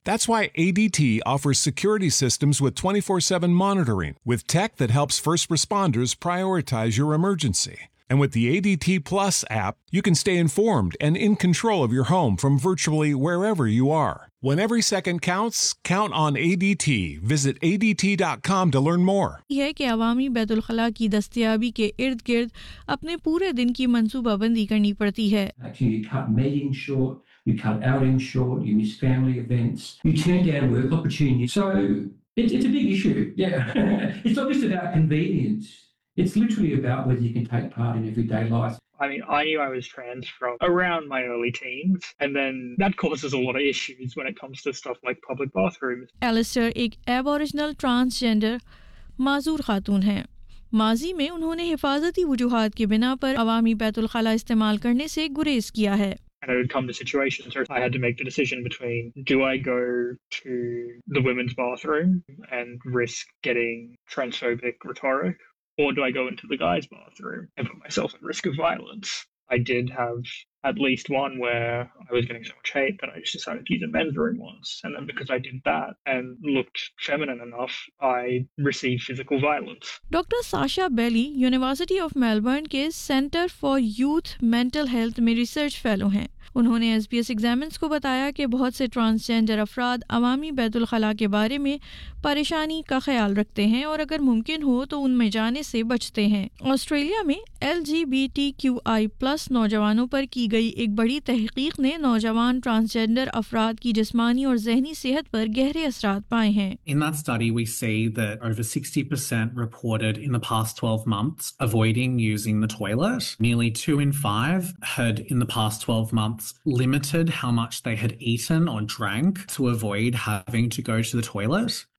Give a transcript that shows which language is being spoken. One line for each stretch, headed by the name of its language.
English: That's why ADT offers security systems with 24/7 monitoring, with tech that helps first responders prioritize your emergency. And with the ADT Plus app, you can stay informed and in control of your home from virtually wherever you are. When every second counts, count on ADT. Visit ADT.com to learn more.
Urdu: یہ ہے کہ عوامی بیت الخلاء کی دستیابی کے ارد گرد اپنے پورے دن کی منصوبہ بندی کرنی پڑتی ہے.
English: Actually, you cut meeting short, you cut outing short, you miss family events, you turn down work opportunities. So it's a big issue. Yeah. It's not just about convenience. It's literally about whether you can take part in everyday life. I mean, I knew I was trans from around my early teens, and then that causes a lot of issues when it comes to stuff like public bathrooms.
Urdu: Alistair, ek aboriginal transgender mazoor khatoon hain. ماضی میں انہوں نے حفاظتی وجوہات کے بنا پر عوامی بیت الخلاء استعمال کرنے سے گریز کیا ہے.
English: And I would come to situations where I had to make the decision between do I go to the women's bathroom and risk getting transphobic rhetoric, or do I go into the guys' bathroom and put myself at risk of violence? I did have at least one where I was getting so much hate that I just decided to use a men's room once. And then because I did that and looked feminine enough, I received physical violence.
Urdu: Dr. Sasha Belli, University of Melbourne ke Center for Youth Mental Health mein research fellow hain. انہوں نے S B S ایگزامنز کو بتایا کہ بہت سے transgender افراد عوامی بیت الخلاء کے بارے میں پریشانی کا خیال رکھتے ہیں اور اگر ممکن ہو تو ان میں جانے سے بچتے ہیں. آسٹریلیا میں L جی B T Q آئی پلس نوجوانوں پر کی گئی ایک بڑی تحقیق نے نوجوان ٹرانسجینڈر افراد کی جسمانی اور ذہنی صحت پر گہرے اثرات پائے ہیں.
English: In that study we see that over 60% reported in the past 12 months avoiding using the toilet. Nearly 2 in 5 had in the past 12 months limited how much they had eaten or drank to avoid having to go to the toilet.